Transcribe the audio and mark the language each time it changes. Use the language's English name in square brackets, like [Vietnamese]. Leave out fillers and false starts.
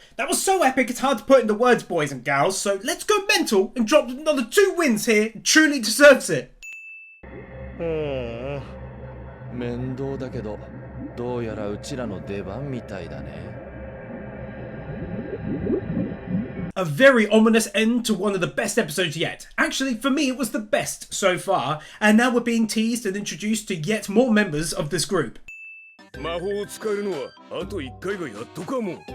[English] That was so epic it's hard to put into words, boys and gals, so let's go mental and drop another 2 wins here. It truly deserves it. [Japanese] 面倒だけどどうやらうちらの出番みたいだね。 [English] A very ominous end to one of the best episodes yet. Actually, for me, it was the best so far, and now we're being teased and introduced to yet more members of this group. [Japanese] 魔法を使えるのはあと1回がやっとかも。